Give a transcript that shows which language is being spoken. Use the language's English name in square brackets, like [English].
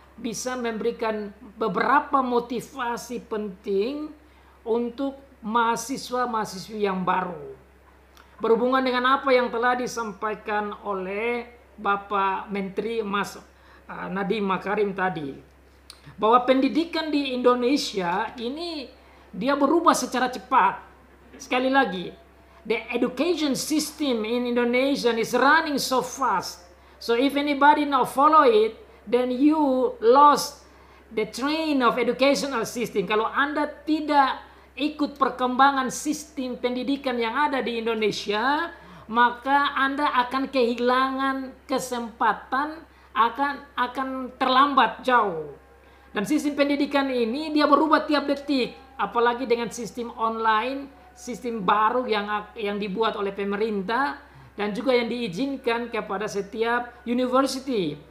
[Indonesian] bisa memberikan beberapa motivasi penting untuk mahasiswa-mahasiswi yang baru. Berhubungan dengan apa yang telah disampaikan oleh Bapak Menteri Mas Nadiem Makarim tadi, bahwa pendidikan di Indonesia ini dia berubah secara cepat. Sekali lagi, [English] the education system in Indonesia is running so fast. So if anybody now follow it, then you lost the train of educational system. [Indonesian] Kalau Anda tidak ikut perkembangan sistem pendidikan yang ada di Indonesia, maka Anda akan kehilangan kesempatan, akan terlambat jauh. Dan sistem pendidikan ini dia berubah tiap detik, apalagi dengan sistem online, sistem baru yang dibuat oleh pemerintah dan juga yang diizinkan kepada setiap university.